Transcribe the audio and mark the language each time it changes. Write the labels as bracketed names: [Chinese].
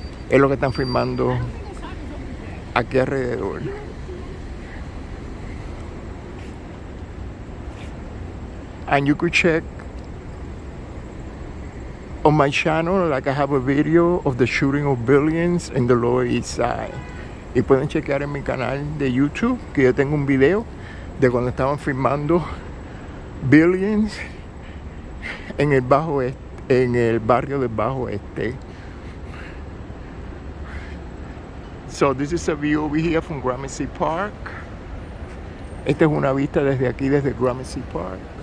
[Spanish] Es lo que están filmando aquí alrededor. [English] And you could check on my channel, like I have a video of the shooting of Billions in the Lower East Side. [Spanish] Y pueden chequear en mi canal de YouTube que yo tengo un video de cuando estaban filmando Billions en el en el barrio del Bajo Este. [English] So this is a view over here from Gramercy Park. [Spanish] Esta es una vista desde aquí, desde Gramercy Park.